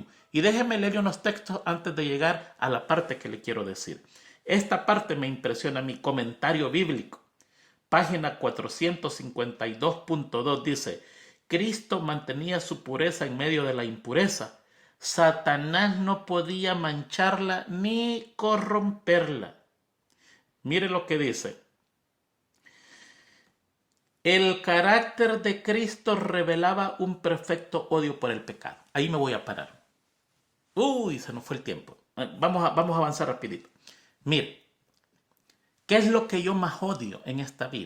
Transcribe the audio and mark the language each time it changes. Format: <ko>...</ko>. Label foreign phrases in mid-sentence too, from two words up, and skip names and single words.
<es>Y déjeme leer unos textos antes de llegar a la parte que le quiero decir. Esta parte me impresiona, mi comentario bíblico. Página 452.2 dice, Cristo mantenía su pureza en medio de la impureza. Satanás no podía mancharla ni corromperla. Mire lo que dice. El carácter de Cristo revelaba un perfecto odio por el pecado. Ahí me voy a parar. Uy, se nos fue el tiempo. Vamos a avanzar rapidito. Mire, ¿qué es lo que yo más odio en esta vida?</es>